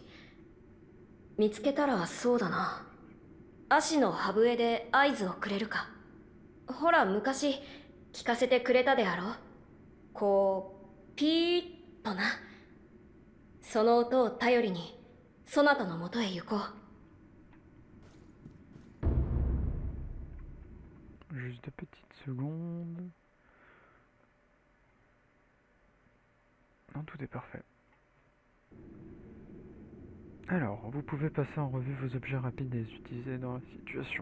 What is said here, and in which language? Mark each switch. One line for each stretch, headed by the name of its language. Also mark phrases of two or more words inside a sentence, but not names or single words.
Japanese: 見つけたらそうだな、足の歯笛で合図をくれるか。ほら昔聞かせてくれたであろう。こうピーッとな。その音を頼りにそなたのもとへ行こう。
French: Juste 2 petites secondes. Non, tout est parfait. Alors, vous pouvez passer en revue vos objets rapides et les utiliser dans la situation.